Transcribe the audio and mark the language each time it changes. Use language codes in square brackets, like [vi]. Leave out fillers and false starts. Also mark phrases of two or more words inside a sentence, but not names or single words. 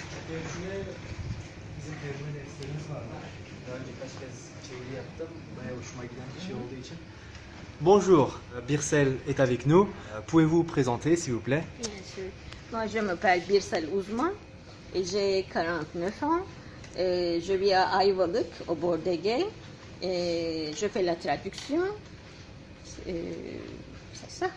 [tr] Tecrübe bizim tercüme derslerimiz vardı. Daha önce kaç kez çeviri yaptım. Bayağı hoşuma giden bir şey olduğu için. [fr] Bonjour, Birsel est avec nous. Pouvez-vous vous présenter s'il vous plaît? Bien sûr. Moi, je m'appelle Birsel Uzman et j'ai 49 ans. Je vis à Ayvalık, au bord d'Ege. Je fais la traduction. C'est ça.